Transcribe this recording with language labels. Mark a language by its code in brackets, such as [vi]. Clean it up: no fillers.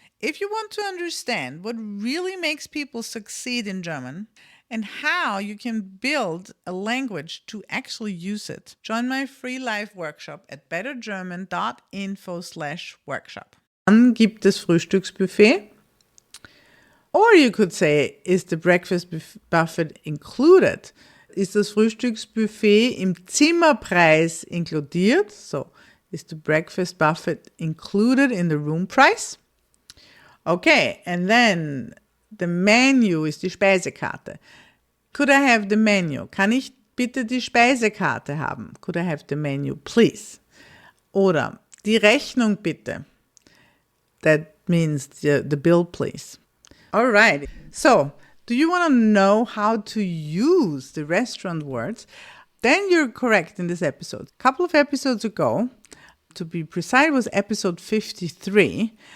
[en] If you want to understand what really makes people succeed in German and how you can build a language to actually use it, join my free live workshop at bettergerman.info/workshop. [de] Dann gibt es Frühstücksbuffet. [en] Or you could say, is the breakfast buffet included? [de] Ist das Frühstücksbuffet im Zimmerpreis inkludiert? [en] So, is the breakfast buffet included in the room price? Okay, and then the menu [de] ist die Speisekarte. [en] Could I have the menu? [de] Kann ich bitte die Speisekarte haben? [en] Could I have the menu, please? [de] Oder die Rechnung bitte. [en] That means the bill, please. All right. So, do you want to know how to use the restaurant words? Then you're correct in this episode. A couple of episodes ago, to be precise, was episode 53.